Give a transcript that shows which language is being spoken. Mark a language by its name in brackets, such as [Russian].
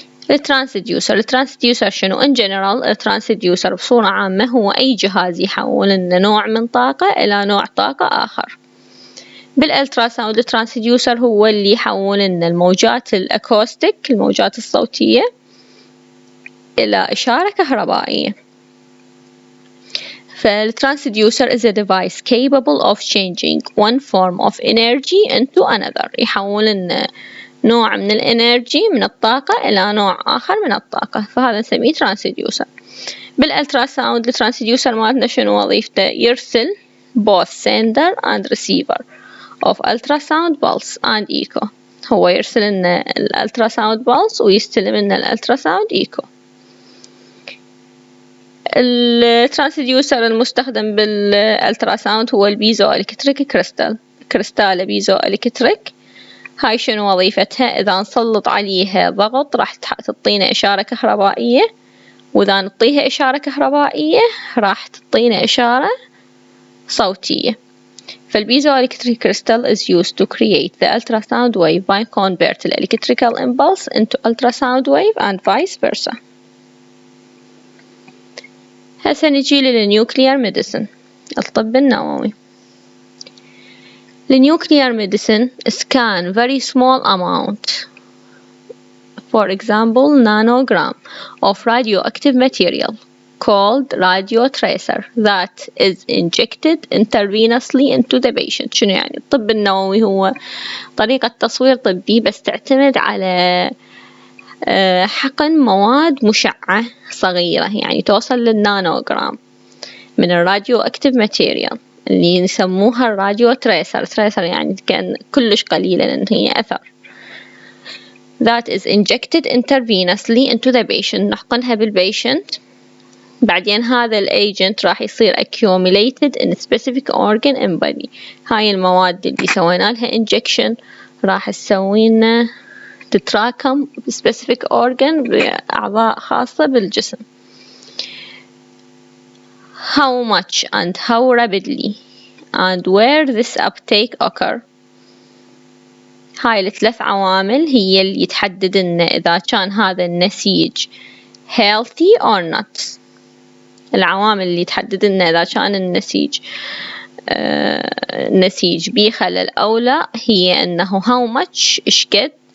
[Arabic] الترانسديوسر شنو؟ [English] in general [Arabic] الترانسديوسر بصورة عامة هو أي جهاز يحول لنا نوع من طاقة إلى نوع طاقة آخر. بالألتراساوند الترانسديوسر هو اللي يحول لنا الموجات الأكوستيك الموجات الصوتية إلى إشارة كهربائية. [English] فالترانسديوسر is a device capable of changing one form of energy into another. [Arabic] يحول لنا نوع من الانرجي من الطاقة إلى نوع آخر من الطاقة، فهذا نسميه ترانسديوسر. بالألتراساوند الترانسديوسر مالتنا شنو وظيفته؟ يرسل [English] both sender and receiver of ultrasound pulse and echo. [Arabic] هو يرسل لنا الألتراساوند pulse ويستلم لنا الألتراساوند echo. الترانسديوسر المستخدم بالألتراساوند هو البيزو إلكتريك كريستال بيزو إلكتريك. هاي شنو وظيفتها؟ إذا نسلط عليها ضغط راح تعطينا إشارة كهربائية، وإذا نعطيها إشارة كهربائية راح تعطينا إشارة صوتية. [English] فالبيزوelectric crystal is used to create the ultrasound wave by convert the electrical impulse into ultrasound wave and vice versa. [Arabic] هسه نجي للنيوكليير ميديسن الطب النووي. [English] النيوكليير medicine scan very small amount, for example nanogram of radioactive material called radio tracer that is injected intravenously into the patient. [Arabic] شنو يعني؟ الطب النووي هو طريقة تصوير طبي بس تعتمد على حقن مواد مشعة صغيرة، يعني توصل للنانوغرام من الراديو أكتيف ماتيريال اللي يسموها الراديو تريسر يعني كان كلش قليلة لأن هي أثر. [English] that is injected intravenously into the patient [Arabic] نحقنها بالبيشنت. بعدين هذا الagent راح يصير [English] accumulated in specific organ in body. [Arabic] هاي المواد اللي سوينا لها injection راح تسوينا تتراكم [English] specific organ [Arabic] بأعضاء خاصة بالجسم. [English] how much and how rapidly and where this uptake occur. [Arabic] هاي الثلاث عوامل هي اللي يتحدد لنا إذا كان هذا النسيج [English] healthy or not. [Arabic] العوامل اللي تحدد لنا إذا كان النسيج نسيج بيه خلل أو لا هي أنه [English] how much [Arabic] إشقد